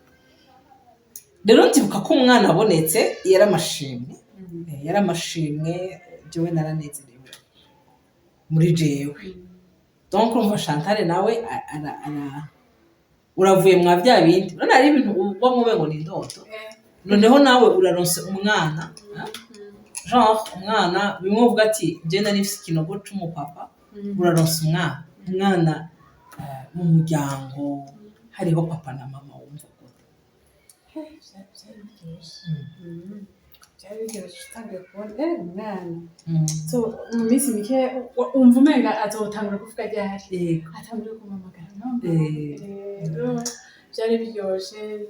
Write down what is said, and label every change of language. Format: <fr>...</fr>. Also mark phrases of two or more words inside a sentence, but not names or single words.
<rn>rero ndibuka ko umwana abonetse yaramashimwe jewe naranezerewe muri jewe donc umva Chantal nawe uravuye mwa bya bindi none ari ibintu uba mube ngo ni indoto noneho nawe uraronse umwana genre umwana bimwe uvuga ati je nari mfise ikinogo c'umupapa uraronse umwana mu muryango hariho papa na mama wumva so mu minsi mike umva umenga azotangura kuvuga ryari atangura kumamagara rero byari biryoshe</rn>